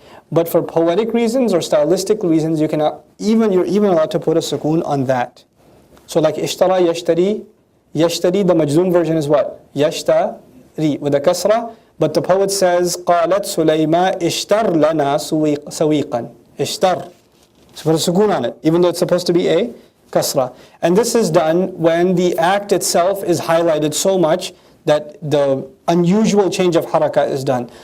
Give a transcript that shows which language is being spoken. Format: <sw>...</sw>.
<en>But for poetic reasons or stylistic reasons, you're even allowed to put a sukoon on that. So like ishtara, yashtari, the majzoom version is what? Yashtari, with a kasra. But the poet says,</en> <ar>قالت سليمة اشتر لنا سويقا.</ar> <en>Ishtar. So put a sukoon on it, even though it's supposed to be a kasra. And this is done when the act itself is highlighted so much that the unusual change of harakah is done.</en>